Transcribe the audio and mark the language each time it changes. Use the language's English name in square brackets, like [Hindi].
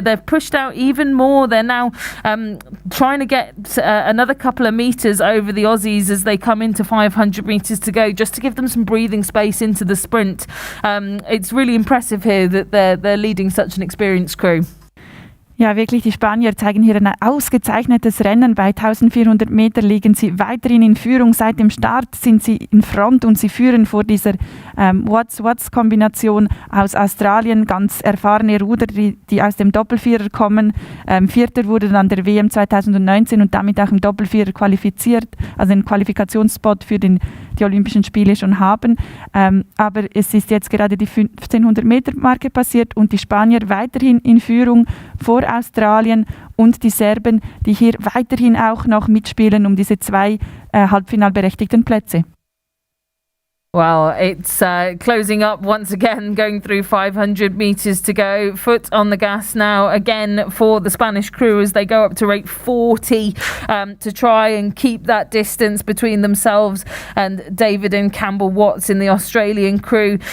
[English] They've pushed out even more. They're now trying to get another couple of metres over the Aussies as they come into 500 metres to go, just to give them some breathing space into the sprint. It's really impressive here that they're leading such an experienced crew. [German] Ja, wirklich, die Spanier zeigen hier ein ausgezeichnetes Rennen. Bei 1400 Meter liegen sie weiterhin in Führung. Seit dem Start sind sie in Front und sie führen vor dieser What's-What's-Kombination aus Australien. Ganz erfahrene Ruder, die aus dem Doppelvierer kommen. Vierter wurde dann der WM 2019 und damit auch im Doppelvierer qualifiziert, also einen Qualifikationsspot für die Olympischen Spiele schon haben. Aber es ist jetzt gerade die 1500-Meter-Marke passiert und die Spanier weiterhin in Führung vor Australien und die Serben, die hier weiterhin auch noch mitspielen um diese 2 halbfinalberechtigten Plätze. [English] Well, it's closing up once again, going through 500 metres to go. Foot on the gas now again for the Spanish crew as they go up to rate 40 to try and keep that distance between themselves and David and Campbell Watts in the Australian crew.